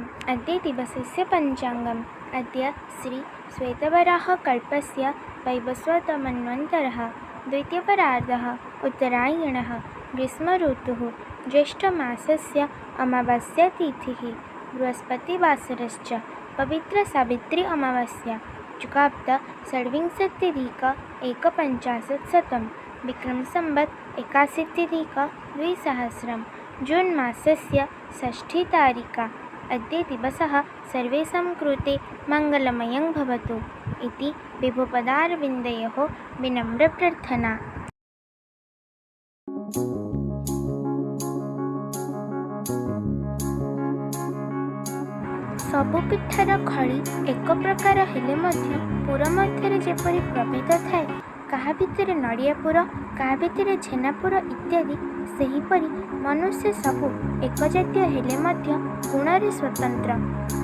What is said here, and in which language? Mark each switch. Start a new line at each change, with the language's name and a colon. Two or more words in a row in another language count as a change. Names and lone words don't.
Sanskrit: अद्य दिवसस्य पञ्चाङ्गम्। अद्य श्री श्वेतवराह कल्पस्य वैवस्वतमन्वन्तरः द्वितीयपरार्धः उत्तरायणः ग्रीष्मऋतुः ज्येष्ठमासस्य अमावास्यातिथिः बृहस्पतिवासरश्च पवित्रसावित्री अमावास्या चुकाप्त षड्विंशत्यधिक एकपञ्चाशत्शतं विक्रमसंवत् 81-द्विसहस्रं जून् मासस्य 6 तारिका। अद्य दिवसः सर्वेषां कृते मङ्गलमयं भवतु इति विभुपदारविन्दयोः विनम्रप्रार्थना।
Odia: ସବୁ ପିଠାର ଖଳି ଏକ ପ୍ରକାର ହେଲେ ମଧ୍ୟ ପୁର ମଧ୍ୟରେ ଯେପରି ପ୍ରଭେଦ ଥାଏ, କାହା ଭିତରେ ନଡ଼ିଆ ପୁର, କାହା ଭିତରେ ଛେନା ପୁର ଇତ୍ୟାଦି, ସେହିପରି ମନୁଷ୍ୟ ସବୁ ଏକ ଜାତୀୟ ହେଲେ ମଧ୍ୟ ଗୁଣରେ ସ୍ୱତନ୍ତ୍ର।